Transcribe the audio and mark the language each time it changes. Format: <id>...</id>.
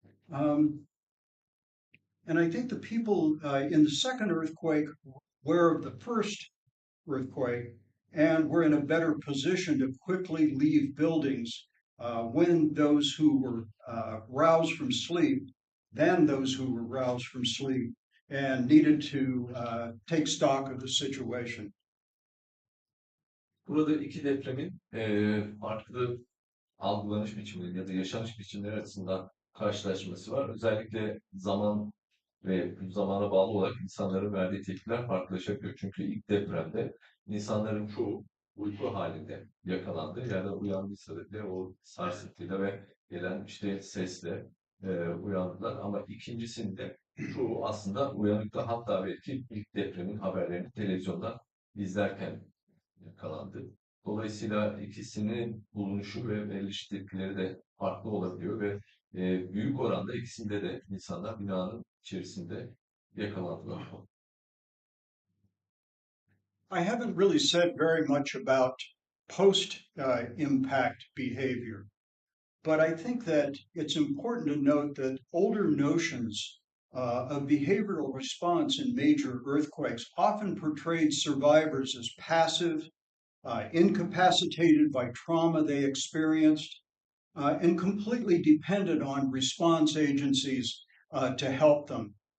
<en>And I think the people in the second earthquake were the first earthquake and were in a better position to quickly leave buildings when those who were roused from sleep, than those who were roused from sleep and needed to take stock of the situation.</en> <tr>Burada iki depremin farklı algılanış biçimleri ya da yaşanış biçimleri açısından karşılaşması var. Özellikle zaman ve bu zamana bağlı olarak insanların verdiği tepkiler farklılaşabiliyor. Çünkü ilk depremde insanların çoğu uyku halinde yakalandı. Yani uyandıysa bile o sarsıntıyla ve gelen işte sesle uyandılar. Ama ikincisinde çoğu aslında uyanıkta, hatta belki ilk depremin haberlerini televizyondan izlerken yakalandı. Dolayısıyla ikisinin bulunuşu ve veriliş tepkileri de farklı olabiliyor ve büyük oranda ikisinde de insanlar binanın içerisinde yakalandılar.</tr> <en>I haven't really said very much about post impact behavior, but I think that it's important to note that older notions of behavioral response in major earthquakes often portrayed survivors as passive, incapacitated by trauma they experienced, and completely dependent on response agencies to help them.</en>